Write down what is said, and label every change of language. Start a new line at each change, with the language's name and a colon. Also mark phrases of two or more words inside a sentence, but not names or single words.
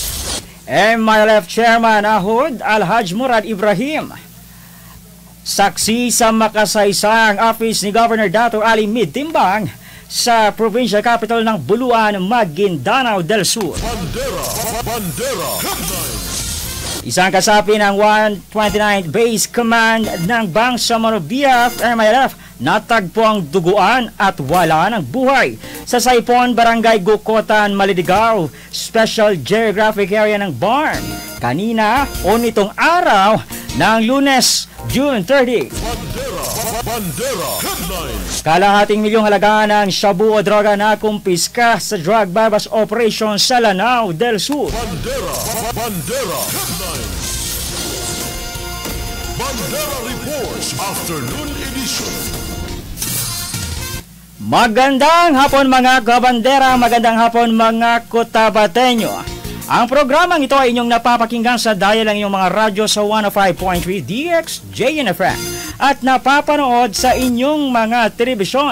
Filipino: MILF Chairman Ahod Alhaj Murad Ibrahim saksi sa makasaysang office ni Governor Dato Ali Mid Timbang sa provincial capital ng Buluan, Maguindanao del Sur. Bandera Headlines. Isang kasapi ng 129th Base Command ng Bangsamoro BF MILF natagpo ang duguan at wala ng buhay sa Saipon, Barangay Gukotan, Malidigaw, Special Geographic Area ng BARM kanina o nitong araw ng Lunes, June 30. Bandera Headlines. Kalahating milyong halaga ng shabu o droga na kumpiska sa
English: drug bypass operation
Filipino: sa Lanao del Sur. Bandera Headlines. Bandera Reports Afternoon Edition. Magandang hapon mga kabandera, magandang hapon mga Cotabateño. Ang programang ito ay inyong napapakinggan sa dial ng inyong mga radyo sa 105.3 DXJNFM at napapanood sa inyong mga telebisyon.